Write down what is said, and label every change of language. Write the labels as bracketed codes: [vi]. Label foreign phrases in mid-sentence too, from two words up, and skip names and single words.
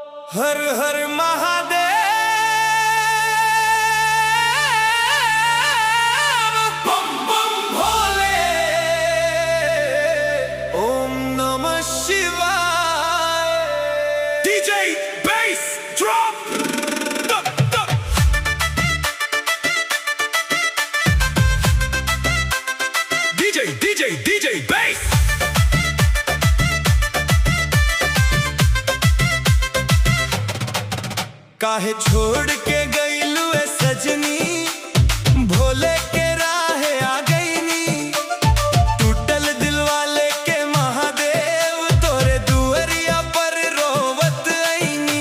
[bho] हर हर महादेव, बम बम भोले, ओम नमः शिवाय। [en] DJ bass drop, DJ bass। [bho] काहे छोड़ के गईलू ए सजनी, भोले के राहे आ गईनी। टूटल दिल वाले के महादेव, तोरे दुअरिया पर रोवत आईनी।